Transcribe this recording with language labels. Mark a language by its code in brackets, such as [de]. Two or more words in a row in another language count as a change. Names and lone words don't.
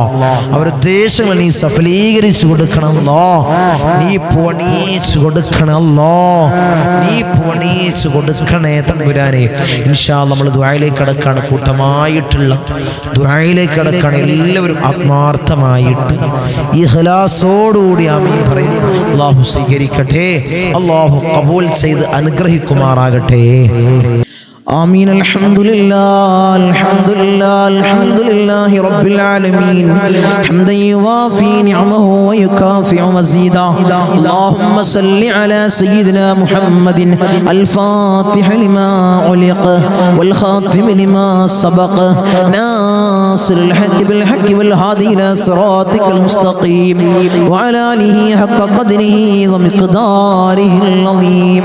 [ml] അവരുദ്ദേശങ്ങൾ നീ സഫലീകരിച്ചു കൊടുക്കണമല്ലോ, നീ പൊണീച്ചു കൊടുക്കണമല്ലോ, നീ പൊണീച്ചു കൊടുക്കണേ തമ്പുരാനെ. [ar] إن شاء الله [ml] നമ്മൾ ദുആയിലേക്ക് കടക്കാണ്, കൂട്ടമായിട്ടുള്ള ദുആയിലേക്ക് കടക്കാണ്. എല്ലാവരും ആത്മാർത്ഥമായിട്ട് ഇഖ്ലാസോടുകൂടി ആമീൻ പറയും. അല്ലാഹു സ്വീകരിക്കട്ടെ, അല്ലാഹു ഖബൂൽ ചെയ്ത് അനുഗ്രഹിക്കുമാറാകട്ടെ. [ar] آمين. الحمد لله رب العالمين حمدا يوافي نعمه ويكافئ مزيدا. اللهم صل على سيدنا محمد الفاتح لما علق والخاتم لما سبق ناصر الحق بالحق والهادي إلى صراطك المستقيم وعلى آله حق قدره ومقداره العظيم.